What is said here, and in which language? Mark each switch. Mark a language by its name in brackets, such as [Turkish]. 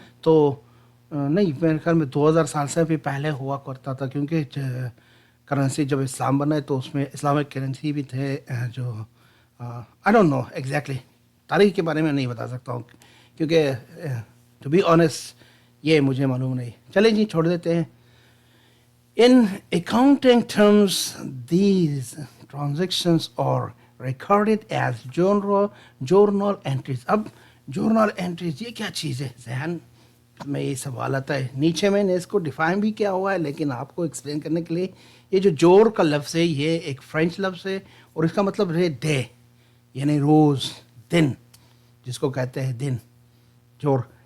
[Urdu] تو نہیں, میرے خیال میں 2000 سال سے بھی پہلے ہوا کرتا تھا, کیونکہ کرنسی جب اسلام بنا ہے تو اس میں اسلامک کرنسی بھی تھے جو [English] I don't know exactly, [Urdu] تاریخ کے بارے میں نہیں بتا سکتا ہوں کیونکہ [English] to be honest [Urdu] یہ مجھے معلوم نہیں. چلیں جی چھوڑ دیتے ہیں. [English] In accounting terms, these transactions are recorded as journal entries. [Urdu] اب journal entries یہ کیا چیز ہے؟ ذہن میں یہ سوال آتا ہے. نیچے میں نے اس کو ڈیفائن بھی کیا ہوا ہے, لیکن آپ کو ایکسپلین کرنے کے لیے یہ جو جور کا لفظ ہے یہ ایک فرینچ لفظ ہے اور اس کا مطلب ہے ڈے, یعنی روز, دن, جس کو کہتے ہیں دن, جور.